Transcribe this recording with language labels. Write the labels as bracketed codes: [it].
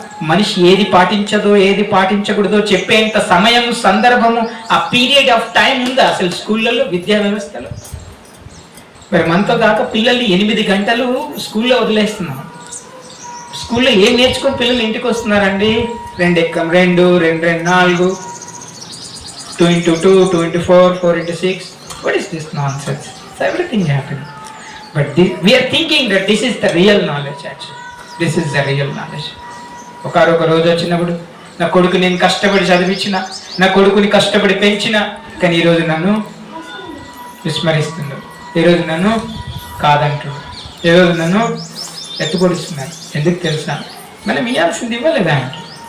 [te] మనిషి ఏది పాటించదో ఏది పాటించకూడదో చెప్పేంత సమయం, సందర్భము, ఆ పీరియడ్ ఆఫ్ టైం ఉందా అసలు స్కూళ్ళలో, విద్యా వ్యవస్థలో? మరి మనతో దాకా పిల్లల్ని 8 గంటలు స్కూల్లో వదిలేస్తున్నాం. స్కూల్లో ఏం నేర్చుకుని పిల్లలు ఇంటికి వస్తున్నారండి? 2 ఎక్కం 2, 2, 4, 2 into 2, 2 into 4, 4 into 6. [en] What is this nonsense? So everything happened. But we are thinking that this is the real knowledge actually. This is the real knowledge. [te] ఒక రోజు వచ్చినప్పుడు నా కొడుకు నేను కష్టపడి చదివించిన, నా కొడుకుని కష్టపడి పెంచిన, కానీ ఈరోజు నన్ను విస్మరిస్తున్నాడు, ఈరోజు నన్ను కాదంటున్నాడు, ఈరోజు నన్ను ఎత్తుపొడుస్తున్నాడు. ఎందుకు తెలుసా? మనం ఇవ్వాల్సింది ఇవ్వలేదు ఆయనకి.